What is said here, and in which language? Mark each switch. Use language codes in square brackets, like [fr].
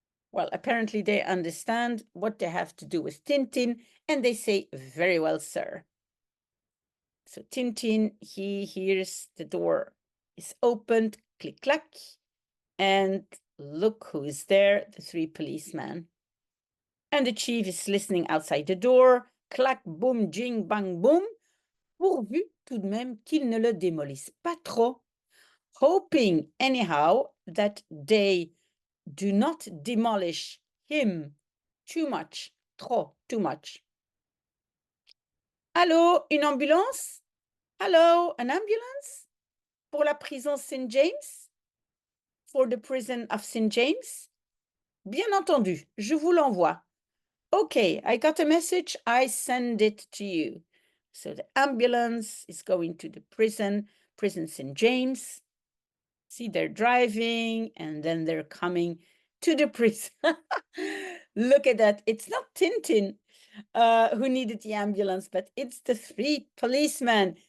[en] Well, apparently they understand what they have to do with Tintin, and they say, very well, sir. So Tintin, he hears the door is opened, click, clack, and look who is there, the three policemen. And the chief is listening outside the door, clac, boum, jing, bang, boum, [fr] pourvu tout de même qu'il ne le démolisse pas trop. [en] hoping anyhow that they do not demolish him too much. [fr] Trop, [en] too much. [fr] Allô, une ambulance? [en] Hello, an ambulance? [fr] Pour la prison St. James? [en] For the prison of St. James? [fr] Bien entendu, je vous l'envoie. [en] Okay, I got a message. I send it to you. So the ambulance is going to the prison St. James. See, they're driving and then they're coming to the prison. Look at that. It's not Tintin who needed the ambulance, but it's the 3 policemen.